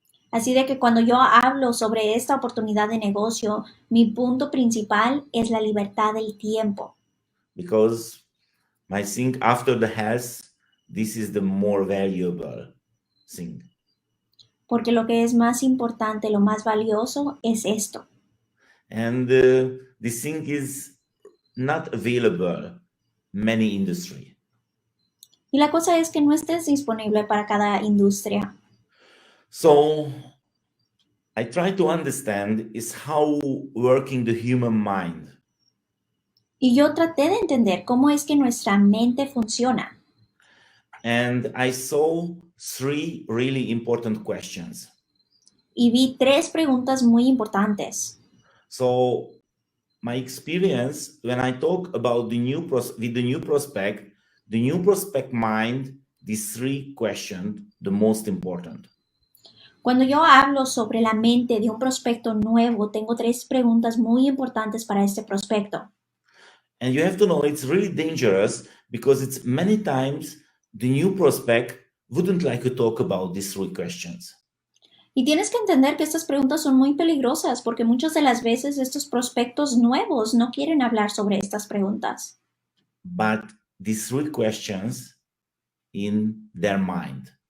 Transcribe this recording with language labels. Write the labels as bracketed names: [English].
[Spanish] Así de que cuando yo hablo sobre esta oportunidad de negocio, mi punto principal es la libertad del tiempo. [English] Because I think after the health, this is the more valuable thing. [Spanish] Porque lo que es más importante, lo más valioso es esto. [English] And this thing is not available many industry. [Spanish] Y la cosa es que no estés disponible para cada industria. [English] So I try to understand is how working the human mind. [Spanish] Y yo traté de entender cómo es que nuestra mente funciona. [English] And I saw 3 really important questions. [Spanish] Y vi 3 preguntas muy importantes. [English] So my experience when I talk about the new prospect mind, these 3 questions, the most important. [Spanish] Cuando yo hablo sobre la mente de un prospecto nuevo, tengo 3 preguntas muy importantes para este prospecto. [English] And you have to know it's really dangerous because it's many times the new prospect wouldn't like to talk about these 3 questions. [Spanish] Y tienes que entender que estas preguntas son muy peligrosas porque muchas de las veces estos prospectos nuevos no quieren hablar sobre estas preguntas. [English] But these 3 questions in their mind.